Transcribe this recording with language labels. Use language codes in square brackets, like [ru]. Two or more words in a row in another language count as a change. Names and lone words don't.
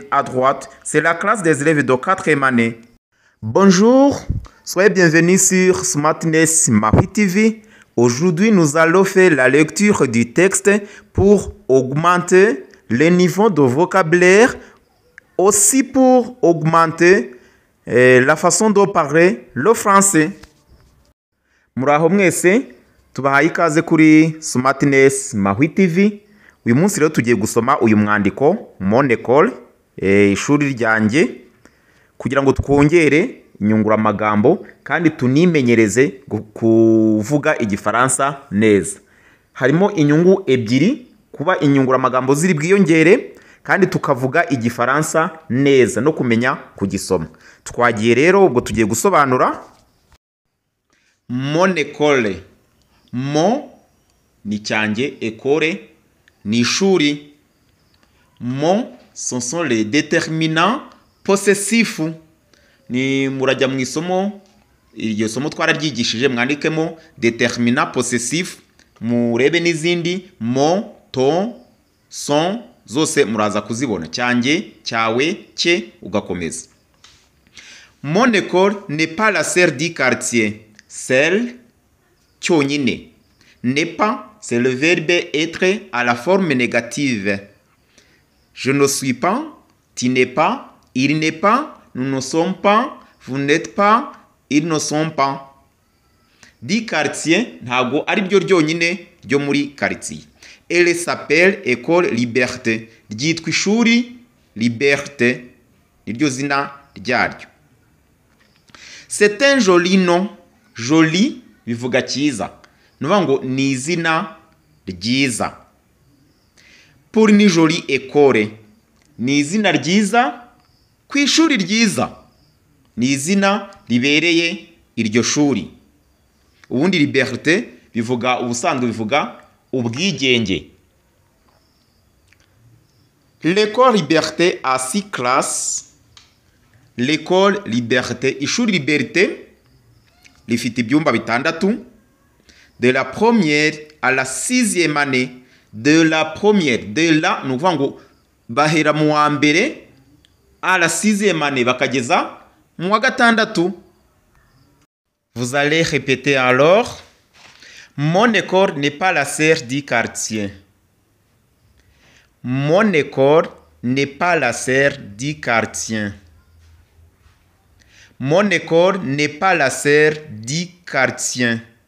[fr] À droite, c'est la classe des élèves de 4e année. Bonjour, soyez bienvenus sur Smartness Marie TV. Aujourd'hui, nous allons faire la lecture du texte pour augmenter le niveau de vocabulaire, aussi pour augmenter la façon de parler le français. [rw] Muraho mwese, tubahaye ikaze kuri Smartness Marie TV. Uyu munsi rero tugiye gusoma uyu mwandiko Mon école, ishuri ryanjye, kugira ngo twongere inyunguramagambo kandi tunimenyereze kuvuga igifaransa neza. Harimo inyungu ebyiri, kuba inyunguramagambo ziri bwiyongere kandi tukavuga igifaransa neza no kumenya kugisoma. Twagiye rero ubwo tugiye gusobanura Mon école. Mon ni cyanjye, école ni ishuri. [fr] Mon, ce sont les déterminants possessifs. [rw] Ni murajya mu isomo, iryo somo twararyigishije, mwandikemo [fr] déterminant possessif, [rw] murebe n'izindi [fr] mon, ton, son, [rw] zose muraza kuzibona. Cyanjye, cyawe, cye, ugakomeza. [fr] Mon école n'est pas la sœur du quartier. [rw] Celle, cyonyine. [fr] N'est pas, c'est le verbe être à la forme négative. Je ne suis pas, tu n'es pas, il n'est pas, nous ne sommes pas, vous n'êtes pas, ils ne sont pas. Du quartier, [rw] ntago ari byo ryonyine ryo muri quartier. [fr] Elle s'appelle École Liberté. [rw] Ryitwa ishuri Liberté, niryo zina ryaryo. [fr] C'est un joli nom. [rw] Joli bivuga cyiza. Nuvuga ngo ni izina ryiza. [fr] Pour une jolie école, [rw] ni izina ryiza ku ishuri ryiza. Ni izina ribereye iryo shuri. Ubundi liberté bivuga, ubusanzwe bivuga ubwigenge. [fr] L'école Liberté a 6 classes. L'école Liberté, [rw] ishuri Liberté rifite ibyumba bitandatu. [fr] De la première à la 6e année. De la première, de la, [rw] ni ukuvuga ngo bahera mu wa mbere [fr] à la 6e année [rw] bakageza mu wa gatandatu. [fr] Vous allez répéter alors. Mon école n'est pas la sœur du quartier. Mon école n'est pas la sœur du quartier. Mon école n'est pas la sœur du quartier.